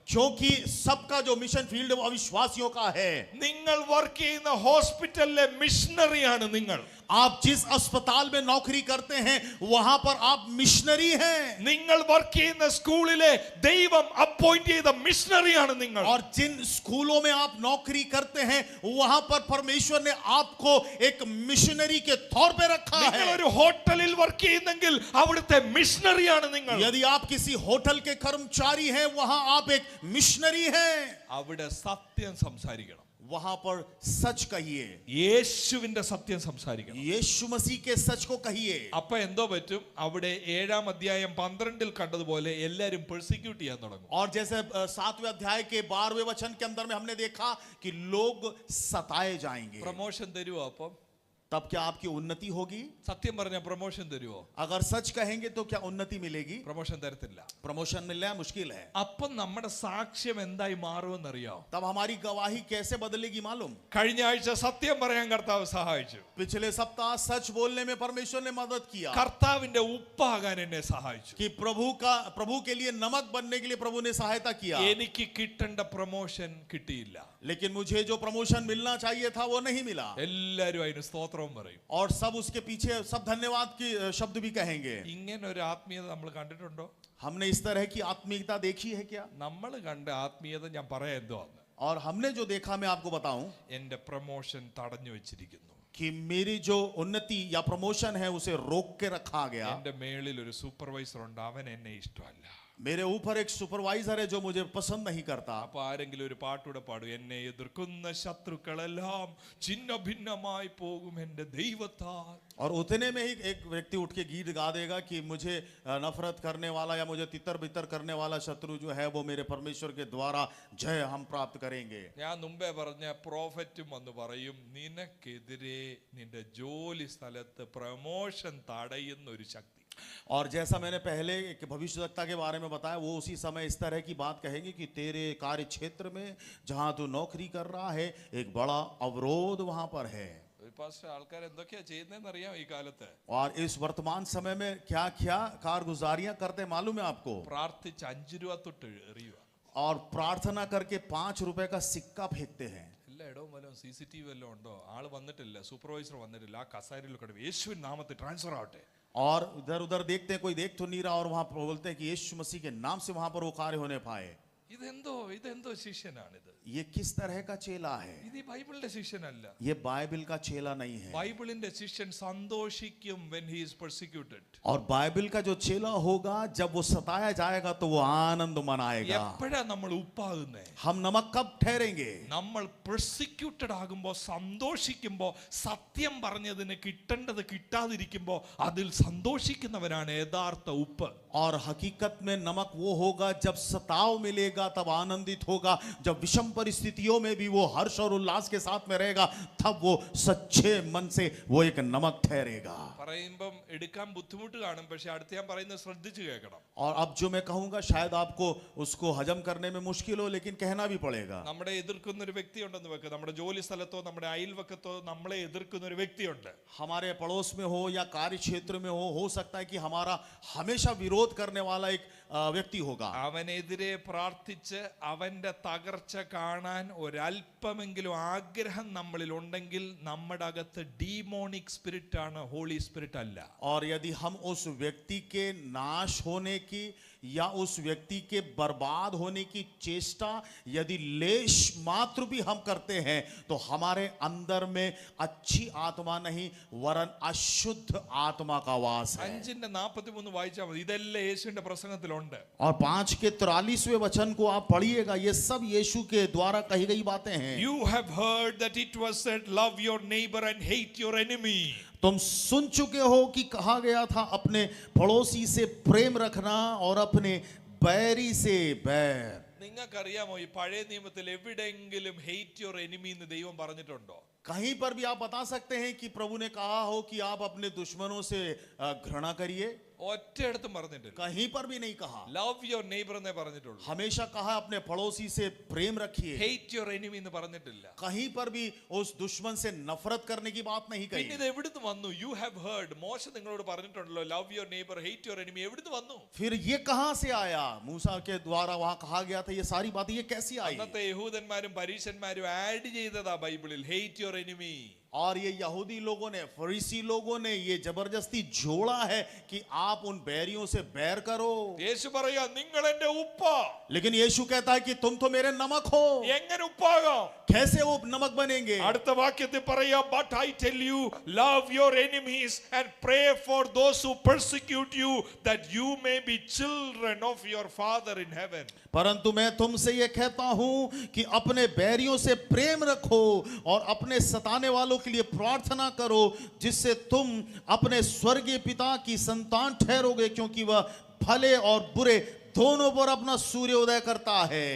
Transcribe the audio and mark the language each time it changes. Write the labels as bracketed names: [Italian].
[Hindi] क्योंकि सबका जो मिशन फील्ड वो अविश्वासियों का है। [Malayalam] നിങ്ങൾ വർക്ക് ചെയ്യുന്ന ഹോസ്പിറ്റലിലെ മിഷണറിയാണ് നിങ്ങൾ. [Hindi] आप जिस अस्पताल में नौकरी करते हैं वहां पर आप मिशनरी हैं। [Malayalam] നിങ്ങൾ വർക്ക് ചെയ്യുന്ന സ്കൂളിലെ ദൈവം അപ്പോയിന്റ് ചെയ്ത മിഷണറിയാണ് നിങ്ങൾ. [Hindi] और जिन स्कूलों में आप नौकरी करते हैं वहां पर परमेश्वर ने आपको एक मिशनरी के तौर पे रखा [Malayalam] നിങ്ങൾ [Hindi] है। [Malayalam] ഒരു ഹോട്ടലിൽ വർക്ക് ചെയ്യുന്നെങ്കിൽ അവിടുത്തെ മിഷണറിയാണ് നിങ്ങൾ. [Hindi] यदि आप किसी होटल के कर्मचारी हैं वहां आप एक मिशनरी हैं। [Malayalam] അവിടെ സത്യം സംസാരിക്കണം. [Hindi] वहां पर सच कहिए, [Malayalam] യേശുവിന്റെ സത്യം സംസാരിക്കണം. [Hindi] यीशु मसीह के सच को कहिए। [Malayalam] അപ്പൊ എന്തോ പറ്റും? അവിടെ 7-ാം അധ്യായം 12-ൽ കണ്ടതുപോലെ എല്ലാരും പെർസിക്യൂട്ട് ചെയ്യാൻ തുടങ്ങും. [Hindi] और जैसे 7वें अध्याय के 12वें वचन के अंदर में हमने देखा कि लोग सताए जाएंगे। [Malayalam] പ്രൊമോഷൻ തരുവോ? അപ്പം [Hindi] तब क्या आपकी उन्नति होगी? [Malayalam] സത്യം പറഞ്ഞ പ്രൊമോഷൻ തരുവോ? [Hindi] अगर सच कहेंगे तो क्या उन्नति मिलेगी? [Malayalam] പ്രൊമോഷൻ തരത്തില്ല. [Hindi] प्रमोशन मिलना मुश्किल है। [Malayalam] അപ്പം നമ്മുടെ സാക്ഷ്യം എന്തായി മാറുമെന്നറിയാം? [Hindi] तब हमारी गवाही कैसे बदलेगी मालूम? [Malayalam] കഴിഞ്ഞ ആഴ്ച സത്യം പറയാൻ കർത്താവ് സഹായിച്ചു. [Hindi] पिछले सप्ताह सच बोलने में परमेश्वर ने मदद किया, [Malayalam] കർത്താവിന്റെ ഉപ്പാകാൻ എന്നെ സഹായിച്ചു. [Hindi] कि प्रभु के लिए नमक बनने के लिए प्रभु ने सहायता किया। [Malayalam] എനിക്ക് കിട്ടേണ്ട പ്രൊമോഷൻ കിട്ടിയില്ല. [Hindi] लेकिन मुझे जो प्रमोशन मिलना चाहिए था वो नहीं मिला। [Malayalam] എല്ലാരും അതിന് സ്തോത്രം പറയും. [Hindi] और सब उसके पीछे सब धन्यवाद की शब्द भी कहेंगे। [Malayalam] ഇങ്ങനെ ഒരു ആത്മീയത നമ്മൾ കണ്ടിട്ടുണ്ടോ? [Hindi] हमने इस तरह की आत्मीयता देखी है क्या? [Malayalam] നമ്മൾ കണ്ട ആത്മീയത ഞാൻ പറയാം എന്തോന്ന്. [Hindi] और हमने जो देखा मैं आपको बताऊं [Malayalam] എന്റെ പ്രൊമോഷൻ തടഞ്ഞു വെച്ചിരിക്കുന്നു. [Hindi] कि मेरी जो उन्नति या प्रमोशन है उसे रोक के रखा गया। [Malayalam] എന്റെ മേളിൽ ഒരു സൂപ്പർവൈസർ ഉണ്ട്, അവൻ എന്നെ ഇഷ്ടമല്ല. [Hindi] मेरे ऊपर एक सुपरवाइजर है जो मुझे पसंद नहीं करता। [Malayalam] അപ്പൊ ആരെങ്കിലും ഒരു പാട്ടൂടെ പാടും, എന്നെ എതിർക്കുന്ന ശത്രുക്കളെല്ലാം ഛിന്ന ഭിന്നമായി പോകും എന്റെ ദൈവത്താൽ. [Hindi] और उतने में ही एक व्यक्ति उठ के गीत गा देगा कि मुझे नफरत करने वाला या मुझे तितर बितर करने वाला शत्रु जो है वो मेरे परमेश्वर के द्वारा जय हम प्राप्त करेंगे। [Malayalam] ഞാൻ മുമ്പേ പറഞ്ഞ പ്രോഫറ്റും വന്ന് പറയും, നിനക്കെതിരെ നിന്റെ ജോലി സ്ഥലത്ത് പ്രമോഷൻ തടയുന്ന ഒരു ശക്തി. [Hindi] और जैसा मैंने पहले एक भविष्यवक्ता के बारे में बताया, वो उसी समय इस तरह की बात कहेंगे कि तेरे कार्य क्षेत्र में जहां तू नौकरी कर रहा है एक बड़ा अवरोध वहां पर है। [Malayalam] പാസ്റ്റർ, ആൾക്കാർ എന്തൊക്കെയാ ചെയ്യുന്നതെന്ന് അറിയാം ഈ കാലത്ത്? [Hindi] और इस वर्तमान समय में क्या क्या कारगुजारियां करते मालूम है आपको? [Malayalam] പ്രാർത്ഥിച്ച് 5 രൂപ തൊട്ട് എറിയുക. [Hindi] और प्रार्थना करके 5 रुपए का सिक्का फेंकते हैं। [Malayalam] എല്ലാ ഇടവും വല്ലതും CCTV വല്ലതും ഉണ്ടോ? ആള് വന്നിട്ടില്ല, സൂപ്പർവൈസർ വന്നിട്ടില്ല, ആ കസാരയിൽ കിടക്കും, യേശുവിൻ നാമത്തിൽ ട്രാൻസ്ഫർ ആവട്ടെ. [Hindi] और इधर उधर देखते हैं, कोई देख तो नहीं रहा, और वहां बोलते हैं कि यीशु मसीह के नाम से वहां पर वो कार्य होने पाए। [Malayalam] ഇതെന്തോ ശിഷ്യനാണിത്? [Hindi] ये किस तरह का चेला है? [Malayalam] ഇത് ഈ ബൈബിളിന്റെ ശിഷ്യനല്ല. [Hindi] ये बाइबल का चेला नहीं है। [Malayalam] ബൈബിളിന്റെ ശിഷ്യൻ സന്തോഷിക്കും [English] when he is persecuted. [Hindi] और बाइबल का जो चेला होगा जब वो सताया जाएगा तो वो आनंद मनाएगा। [Malayalam] എപ്പോഴാ നമ്മൾ ഉപ്പാകുന്നേ? [Hindi] हम नमक कब ठहरेंगे? [Malayalam] നമ്മൾ പെർസിക്യൂട്ടഡ് ആകുമ്പോ, സന്തോഷിക്കുമ്പോ, സത്യം പറഞ്ഞതിന് കിട്ടേണ്ടത് കിട്ടാതിരിക്കുമ്പോ അതിൽ സന്തോഷിക്കുന്നവരാണ് യഥാർത്ഥ ഉപ്പ്. [Hindi] और हकीकत में नमक वो होगा जब सताव मिलेगा तब आनंदित होगा, जब विषम परिस्थितियों में भी वो हर्ष और उल्लास के साथ में रहेगा तब वो सच्चे मन से वो एक नमक ठहरेगा। [Malayalam] പറയുമ്പം എടുക്കാൻ ബുദ്ധിമുട്ട് കാണും, പക്ഷെ അടുത്ത് ഞാൻ പറയുന്നത് ശ്രദ്ധിച്ചു കേൾക്കണം. [Hindi] और अब जो मैं कहूंगा शायद आपको उसको हजम करने में मुश्किल हो, लेकिन कहना भी पड़ेगा। [Malayalam] നമ്മളെ എതിർക്കുന്ന ഒരു വ്യക്തി ഉണ്ടെന്ന് വെക്കുക, നമ്മുടെ ജോലി സ്ഥലത്തോ നമ്മുടെ അയൽവക്കത്തോ നമ്മളെ എതിർക്കുന്ന ഒരു വ്യക്തിയുണ്ട്. [Hindi] हमारे पड़ोस में हो या कार्य क्षेत्र में हो सकता है कि हमारा हमेशा विरोध करने वाला एक व्यक्ति होगा। [Malayalam] അവനെതിരെ പ്രാർത്ഥിച്ച് അവന്റെ തകർച്ച കാണാൻ ഒരല്പമെങ്കിലും ആഗ്രഹം നമ്മളിൽ ഉണ്ടെങ്കിൽ നമ്മുടെ അകത്ത് ഡീമോണിക് സ്പിരിറ്റ് ആണ്, ഹോളി സ്പിരിറ്റ് അല്ല. [Hindi] और यदि हम उस व्यक्ति के नाश होने की या उस व्यक्ति के बर्बाद होने की चेष्टा यदि लेश मात्र भी हम करते हैं तो हमारे अंदर में अच्छी आत्मा नहीं वरन अशुद्ध आत्मा का वास है। [Malayalam] 5:43 വായിച്ചാൽ മതി, ഇതെല്ലാം യേശുവിന്റെ പ്രസംഗത്തിലുണ്ട്. [Hindi] और 5:43 वचन को आप पढ़िएगा, ये सब यीशु के द्वारा कही गई बातें हैं। [English] You have heard that it was said, love your neighbor and hate your enemy. [Hindi] तुम सुन चुके हो कि कहा गया था अपने पड़ोसी से प्रेम रखना और अपने बैरी से बैर। [Malayalam] നിങ്ങൾക്കറിയാമോ ഈ പഴയ നിയമത്തിൽ എവിടെയെങ്കിലും [English] hate your enemy [Malayalam] എന്ന് ദൈവം പറഞ്ഞിട്ടുണ്ടോ? [Hindi] कहीं पर भी आप बता सकते हैं कि प्रभु ने कहा हो कि आप अपने दुश्मनों से घृणा करिए? [Malayalam] ഒറ്റയിടത്തും പറഞ്ഞിട്ടില്ല. [Hindi] कहीं पर भी नहीं कहा। [English] love your neighbour [Malayalam] എന്നേ പറഞ്ഞിട്ടുള്ളൂ. [Hindi] हमेशा कहा अपने पड़ोसी से प्रेम रखिए। [English] hate your enemy [Malayalam] എന്ന് പറഞ്ഞിട്ടില്ല. [Hindi] कहीं पर भी उस दुश्मन से नफरत करने की बात नहीं कही। [Malayalam] പിന്നെ ഇത് എവിടുന്ന് വന്നു? [English] you have heard, [Malayalam] മോശ നിങ്ങളോട് പറഞ്ഞിട്ടുണ്ടല്ലോ [English] Love your neighbour hate your enemy. [Malayalam] എവിടുന്ന് വന്നു? [Hindi] फिर ये कहां से आया? मूसा के द्वारा वहां कहा गया था ये सारी बातें, ये कैसी आई? [Malayalam] അന്നത്തെ യഹൂദന്മാരും പരീശന്മാരും ആഡ് ചെയ്തതാ ബൈബിളിൽ [English] Hate your enemy. [Hindi] और ये यहूदी लोगों ने, फरीसी लोगों ने ये जबरदस्ती जोड़ा है कि आप उन बैरियों से बैर करो। [Malayalam] യേശു പറയാ, നിങ്ങൾ എന്റെ ഉപ്പാ. [Hindi] लेकिन यीशु कहता है कि तुम तो मेरे नमक हो। [Malayalam] എങ്ങനെ ഉപ്പാകാം? [Hindi] कैसे वो नमक बनेंगे? [Malayalam] അടുത്ത വാക്യത്തിൽ പറയാ, [English] but I tell you, love your enemies and pray for those who persecute you, that you may be children of your Father in heaven. [Hindi] परंतु मैं तुमसे ये कहता हूं कि अपने बैरियों से प्रेम रखो और अपने सताने वालों के लिए प्रार्थना करो, जिससे तुम अपने स्वर्गीय पिता की संतान ठहरोगे, क्योंकि वह भले और बुरे दोनों पर अपना सूर्योदय करता है।